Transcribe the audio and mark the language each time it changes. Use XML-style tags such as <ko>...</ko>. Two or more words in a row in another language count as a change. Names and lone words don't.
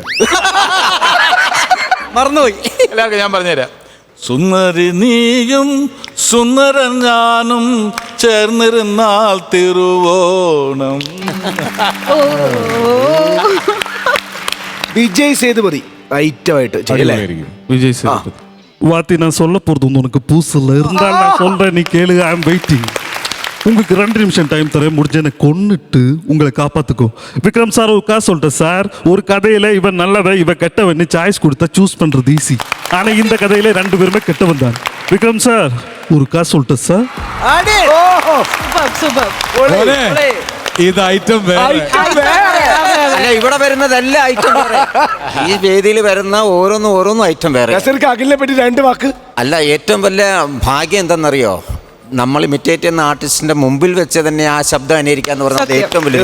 <ml>മറന്നുപോയി. എല്ലാവർക്കും ഞാൻ പറഞ്ഞുതരാം. സുന്ദരി നീയും സുന്ദരൻ ഞാനും ചേർന്നിരുന്നാൽ തിരുവോണം. വിജയ് സേതുപതി ഐറ്റമായിട്ട്</ml> <ta>விஜய் சேதுபதி. வாத்தி நான் சொல்ல போகிறது ஒன்று உனக்கு பூசில் இருந்தால் நான் சொல்கிறேன், நீ கேளு.</ta> <en>I am waiting.</en> <ta>உங்களுக்கு 2 நிமிஷம் டைம் தரேன், முடிஞ்ச என்னை கொன்னுட்டு உங்களை காப்பாற்றுக்கோ. விக்ரம் சார் ஒரு காசு சொல்லிட்டேன் சார், ஒரு கதையில் இவன் நல்லவன் இவன் கெட்டவன் சாய்ஸ் கொடுத்தா சூஸ் பண்ணுறது ஈஸி. ஆனால் இந்த கதையில் 2 பேருமே கெட்டவன் தான். விக்ரம் சார் ஒரு காசு சொல்லிட்டேன் சார்.</ta> <ml>ഇത് ഐറ്റം അല്ല, ഇവിടെ വരുന്നതല്ല ഐറ്റം വേറെ. ഈ വേദിയിൽ വരുന്ന ഓരോന്നും ഐറ്റം വേറെ. അഖിലിനെ പറ്റി 2 വാക്ക്. അല്ല, ഏറ്റവും വലിയ ഭാഗ്യം എന്തെന്നറിയോ? നമ്മൾ ഇമിറ്റേറ്റ് ചെയ്യുന്ന ആർട്ടിസ്റ്റിന്റെ മുമ്പിൽ വെച്ച് തന്നെ ആ ശബ്ദം അനുകരിക്കാന്ന് പറഞ്ഞത് ഏറ്റവും വലിയ.</ml>